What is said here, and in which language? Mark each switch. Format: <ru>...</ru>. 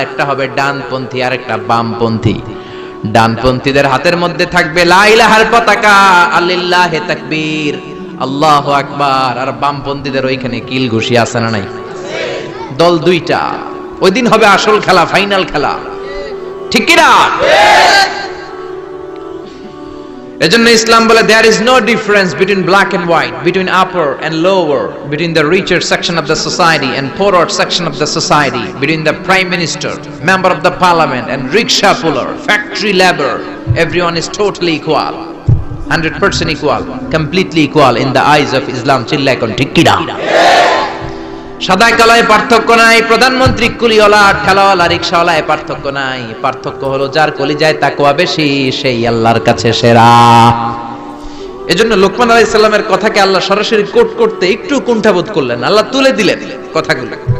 <bn>একটা হবে ডানপন্থী আর একটা বামপন্থী। ডানপন্থীদের হাতের মধ্যে থাকবে লা ইলাহার পতাকা, আলিল্লাহি তাকবীর, আল্লাহু আকবার। আর বামপন্থীদের ওইখানে কিল ঘুষি আছে না নাই? দল দুইটা। ওই দিন হবে আসল খেলা, ফাইনাল খেলা, ঠিক কি না? এজন্য ইসলাম বলে</bn> <en>there is no difference between black and white, between upper and lower, between the richer section of the society and poorer section of the society, between the prime minister, member of the parliament and rickshaw puller, factory labor. Everyone is totally equal, 100% equal, completely equal in the eyes of Islam.</en> <bn>চিল্লায় কোন ঠিক কি না? সাদা কালায় পার্থক্য নাই। প্রধানমন্ত্রী কুলিওয়ালা, ঠেলাওয়ালা, রিকশাওয়ালায় পার্থক্য নাই। পার্থক্য হলো যার কলিজায় তাকওয়া বেশি সেই আল্লাহর কাছে সেরা। এজন্য লোকমান আলাইহিস সালামের কথাকে আল্লাহ সরাসরি কোট করতে একটু কুণ্ঠাবোধ করলেন, আল্লাহ তুলে দিলেন কথাগুলো।</bn>